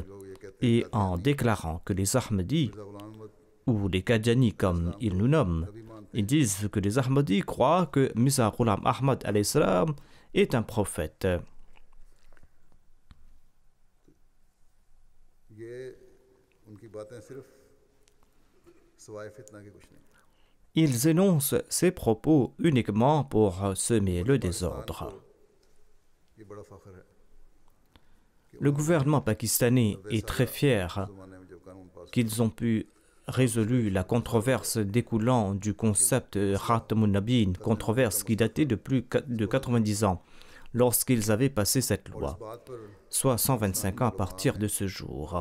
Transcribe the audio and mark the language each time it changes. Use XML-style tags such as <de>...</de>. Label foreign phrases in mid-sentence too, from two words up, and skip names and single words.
<ur>لوگ یہ کہتے</ur> <fr>et en déclarant que les Ahmadis,</fr> <ur>ہیں غلام مت</ur> <fr>ou les Qadianis comme ils nous nomment,</fr> <ur>نبی مانتے</ur> <fr>ils disent que les Ahmadis croient que Mirza Ghulam Ahmad</fr> <ar>عليه السلام</ar> <fr>est un prophète.</fr> <ur>یہ ان کی باتیں صرف سوائے فتنہ کی کچھ نہیں.</ur> <fr>Ils énoncent ces propos uniquement pour semer le désordre. Le gouvernement pakistanais est très fier qu'ils ont pu résoudre la controverse découlant du concept Khatamun Nabi, une controverse qui datait de plus de 90 ans, lorsqu'ils avaient passé cette loi, soit 125 ans à partir de ce jour.</fr>